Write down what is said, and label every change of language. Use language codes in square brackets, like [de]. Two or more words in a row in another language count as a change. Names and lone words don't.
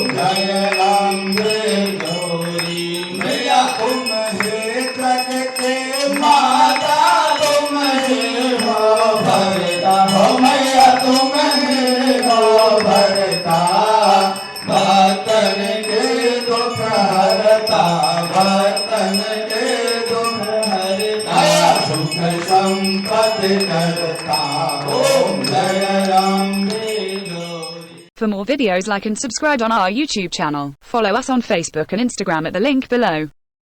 [hi] जय अम्बे गौरी मैया तुम हे जग के माता तुम हे हो भरता हो मैया तुम हे हो भरता भक्तन के दुख हरता भक्तन के दुख हरता सुख संपत्ति करता ओम जय अम्बे गौरी। [en] For more videos, like and subscribe on our YouTube channel. Follow us on Facebook and Instagram at the link below.